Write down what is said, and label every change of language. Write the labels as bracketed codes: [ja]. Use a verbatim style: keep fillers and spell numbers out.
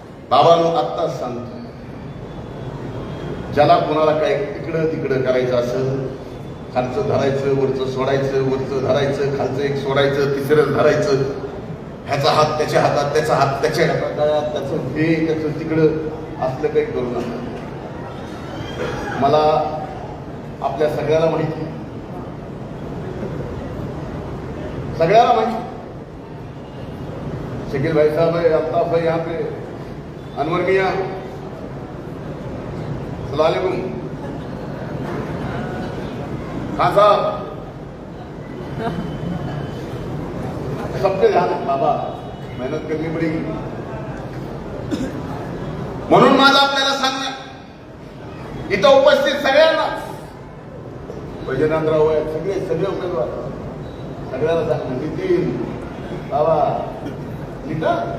[mr] बाबांनो आत्ताच सांगतो, ज्याला कोणाला काय इकडं तिकडं करायचं असेल, खालचं धरायचं, वरचं सोडायचं, वरचं धरायचं, खालचं एक सोडायचं, तिसरं धरायचं, ह्याचा हात त्याच्या हातात, त्याचा हात त्याच्या हातात, त्याचं हे त्याचं तिकडं, असलं काही करू नका. मला आपल्या सगळ्याला माहिती, सगळ्याला माहिती. [hi] शकील भाई साहब है, अल्ताफ भाई यहाँ पे, अनवर मियाँ, सलालेकुम खान साहब, सबके ध्यान बाबा, मेहनत करनी पड़ेगी. [mr] म्हणून माझं आपल्याला सांगणं, इथं उपस्थित सगळ्यांना, वैजनाथराव आहे, सगळे सगळे उमेदवार, सगळ्याला सांगणं, नितीन बाबा, नीता,